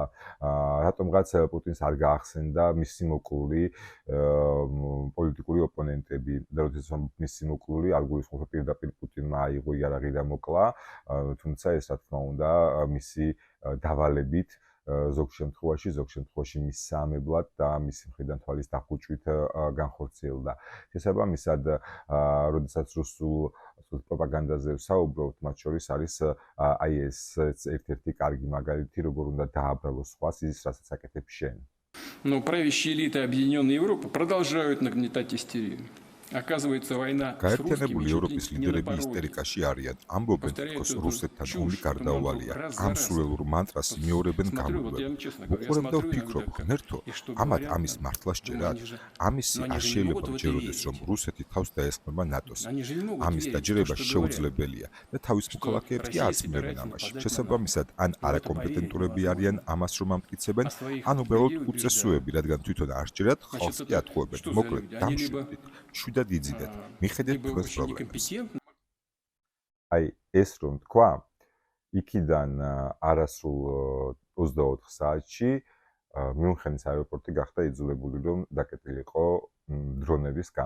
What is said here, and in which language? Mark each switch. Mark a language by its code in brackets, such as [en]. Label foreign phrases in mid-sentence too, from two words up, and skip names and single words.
[ka] რატომღაც პუტინს არ გაახსენდა მისი მოკლული პოლიტიკური ოპონენტები და როდესაც მისი მოკლული არ გულისხმობს პირდაპირ პუტინმა აიღო იარაღი და მოკლა, თუმცა ეს რა თქმა უნდა მისი დავალებით ზოგ შემთხვევაში მის საამებლად და მისი მხრიდან თვალის დახუჭვით განხორციელდა. შესაბამისად, როდესაც რუსულ პროპაგანდაზე ვსაუბრობთ, მათ შორის არის აი ეს ერთ-ერთი კარგი მაგალითი, როგორ უნდა დააბრალოს სხვას ის, რასაც აკეთებს შენ. [ru] Но правящие элиты Объединенной Европы продолжают нагнетать истерию. Оказывается, война с [ka] გაერთიანებული [ru] русскими чуть [ka] ევროპის [ru] ли не на [ka] ლიდერები [ru] пороге. [ka] ისტერიკაში არიან. ამბობენ, თქოს რუსეთთან ომი გარდაუვალია. ამ [ru] раз [ka] სულელურ манტრას იმეორებენ [ru] Смотрю, вот я [ka] გამუდმებით. [ru] честно говоря, [ka] უყურებ და [ru] смотрю [ka] ვფიქრობ, [ru] иногда, [ka] ღმერთო, [ru] и что [ka] ამათ [ru] говорят, [ka] ამის მართლა [ru] ну, [ka] სჯერათ? [ru] они же- [ka] ამისი [ru] но они [ka] არ [ru] же не [ka] შეიძლება [ru] могут в это [ka] მჯეროდეს, რომ [ru] верить. [ka] რუსეთი თავს დაესხმება ნატოს. [ru] Они же не могут [ka] ამის [ru] верить в то, [ka] დაჯერება [ru] что говорят. [ka] შეუძლებელია და თავის [ru] Что [ka] მოქალაქეებს კი [ru] Россия [ka] არ წმდებენ [ru] собирается [ka] ამაში. [ru] нападать на [ka] შესაბამისად, ან [ru] НАТО. В это [ka] არაკომპეტენტურები [ru] поверить [ka] არიან [ru] невозможно. [ka] ამას რომ ამტკიცებენ, [ru] А своих [ka] ან უბრალოდ [ru] людей [ka] უწესოები, რადგან თვითონ არ სჯერათ, [ru] Значит, [ka] ხალხს კი [ru] это [ka] ატყუებენ. [ru] что за [ka] მოკლედ, люди? Они დამშვიდით, შვიდად იზიდეთ. მიხედეთ [ru] либо [ka] თქვენს [ru] очень [ka] პრობლემებს. [ru] некомпетентны, [ka] აი ეს რომ თქვა, იქიდან არასრულ 24 საათში მიუნხენის აეროპორტი გახდა იძულებული, რომ დაკეტილიყო დრონების გამო.